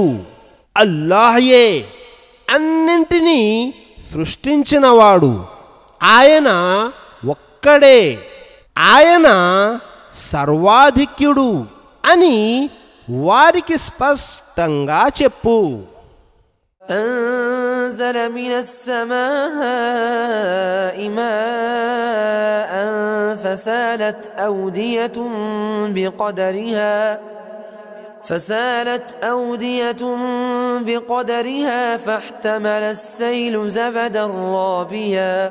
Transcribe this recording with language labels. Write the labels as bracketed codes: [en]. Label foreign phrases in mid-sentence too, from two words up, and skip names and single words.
[te] అల్లాహయే అన్నింటినీ సృష్టించినవాడు. ఆయన ఒక్కడే. ఆయన సర్వాధిక్యుడు అని వారికి స్పష్టంగా చెప్పు. [ar] أنزل من السماء ماء فسالت أودية بقدرها فاحتمل السيل زبدا رابيا